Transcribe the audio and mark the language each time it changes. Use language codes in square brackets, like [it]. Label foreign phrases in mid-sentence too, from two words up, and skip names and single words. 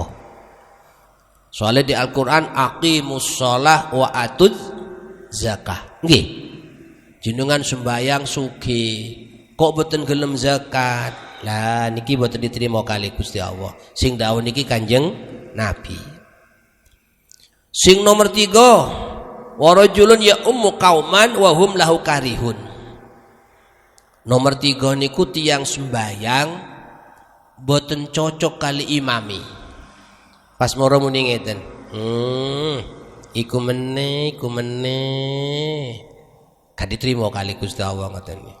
[id] Soalnya di [ar] Al-Qur'an أقيموا الصلاة وآتوا الزكاة. [jv] Nggih. Jenengan sembayang sugih kok boten gelem zakat. Lah niki boten diterima kali Gusti Allah. Sing dawuh niki Kanjeng Nabi. Sing nomor 3, [ar] ورجل أم قوما وهم له كارهون. [jv] Nomor 3 niku tiyang sembayang boten cocok kali imami. Pas moro muni ngeten. Iku meneh. Gak diterima kali Gusti Allah ngoten niki.